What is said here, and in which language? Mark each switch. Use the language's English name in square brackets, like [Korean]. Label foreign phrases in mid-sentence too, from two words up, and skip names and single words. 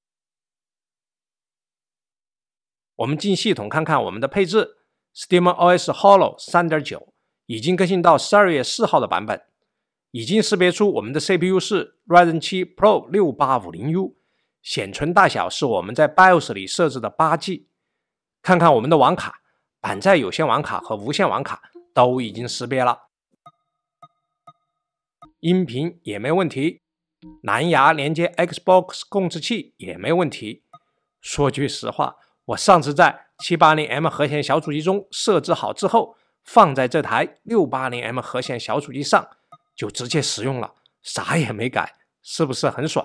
[Chinese] 我們進系統看看我們的配置 ，SteamOS Holo 3.9 已經更新到12月4號的版本，已經識別出我們的 CPU 是 Ryzen 7 Pro 6850U， 顯存大小是我們在 BIOS 裡設置的8G。看看我們的網卡，板載有線網卡和無線網卡都已經識別了。音頻也沒問題，藍牙連接 Xbox 控制器也沒問題。說句實話，我上次在 780M 核顯小主機中設置好之後，放在這台 680M 核顯小主機上，就直接使用了，啥也沒改，是不是很爽？